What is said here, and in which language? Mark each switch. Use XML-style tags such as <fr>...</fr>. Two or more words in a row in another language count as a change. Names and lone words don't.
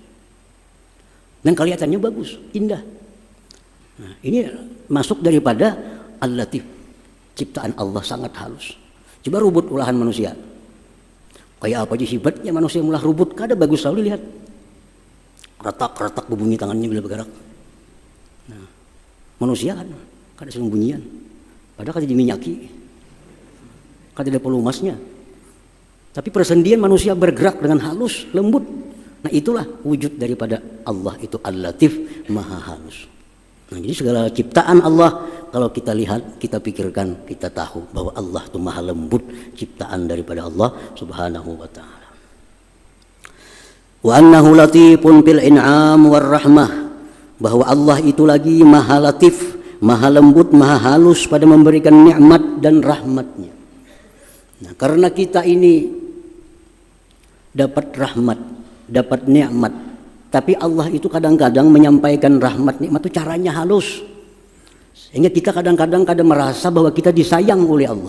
<id>Dan kelihatannya bagus, indah. Nah, ini masuk daripada Al-Latif, ciptaan Allah sangat halus.</id> <bjn>Coba rubut olahan manusia. Kayak apa aja hebatnya manusia mulah rubut, kada bagus selalu lihat.</bjn> <id>Retak-retak berbunyi tangannya bila bergerak.</id> <bjn>Nah, manusia kan kada sembunyian, padahal kada diminyaki, kada ada pelumasnya.</bjn> <id>Tapi persendian manusia bergerak dengan halus, lembut. Nah, itulah wujud daripada Allah itu Al-Latif, maha halus. Nah, jadi segala ciptaan Allah kalau kita lihat, kita pikirkan, kita tahu bahwa Allah itu maha lembut, ciptaan daripada Allah</id> <ar>سبحانه وتعالى. وأنه لطيف بالإنعام والرحمة,</ar> <id>bahwa Allah itu lagi maha latif, maha lembut, maha halus pada memberikan nikmat dan rahmatnya. Nah, karena kita ini dapat rahmat, dapat nikmat, tapi Allah itu kadang-kadang menyampaikan rahmat nikmat itu caranya halus, sehingga kita kadang-kadang merasa bahwa kita disayang oleh Allah.</id>